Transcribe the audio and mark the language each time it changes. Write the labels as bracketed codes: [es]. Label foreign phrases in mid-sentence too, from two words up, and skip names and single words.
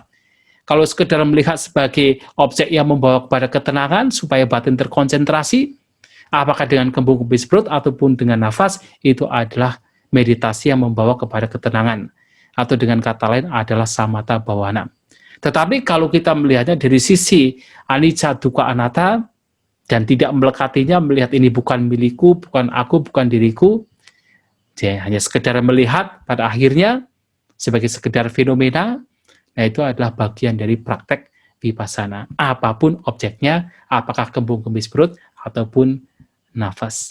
[id] Kalau sekedar melihat sebagai objek yang membawa kepada ketenangan supaya batin terkonsentrasi, apakah dengan kembung kempis perut ataupun dengan nafas, itu adalah meditasi yang membawa kepada ketenangan. Atau dengan kata lain adalah [pi] samatha bhavana. [id] Tetapi kalau kita melihatnya dari sisi [pi] anicca dukkha anatta, [id] dan tidak melekatinya, melihat ini bukan milikku, bukan aku, bukan diriku, jadi hanya sekedar melihat pada akhirnya sebagai sekedar fenomena, nah itu adalah bagian dari praktek vipassana. Apapun objeknya, apakah kembung kempis perut ataupun nafas.